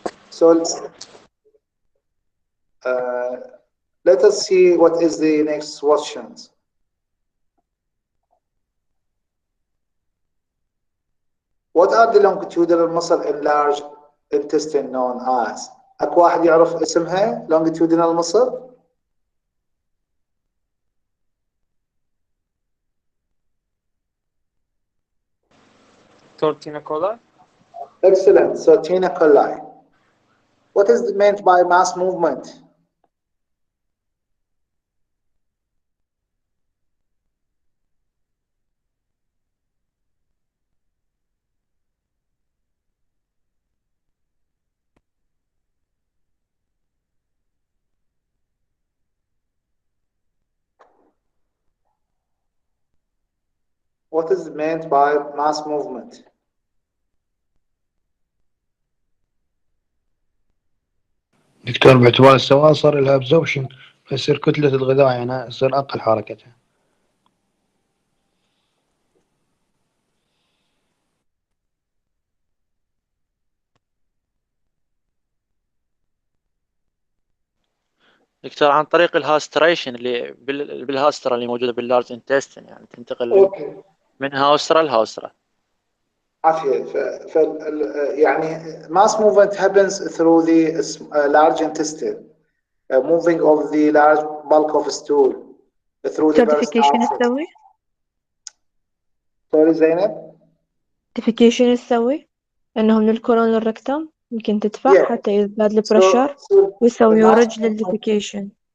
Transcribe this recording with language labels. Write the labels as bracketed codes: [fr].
[en] So let us see what is the next questions. What are the longitudinal muscle in large intestine known as? [ar] أكو واحد يعرف اسمها longitudinal muscle؟ [en] Tortina cola. Excellent. So tinea coli. What is meant by mass movement? What is meant by mass movement? [ar] دكتور باعتبار السواد صار لها absorption فيصير كتلة الغذاء يعني تصير أقل حركتها. دكتور عن طريق الهاستريشن اللي بالهاسترا اللي موجوده باللارج انتستين، يعني تنتقل من هاوسترا لهاوسترا. عافية. [en] يعني mass movement happens through the large intestine, moving of the large bulk of stool through the [ar] certification تسوي؟ سوري زينب؟ certification تسوي؟ إنه من الكولون للركتم يمكن تدفع حتى يزداد البريشر ويسوي يورج للديفيكيشن.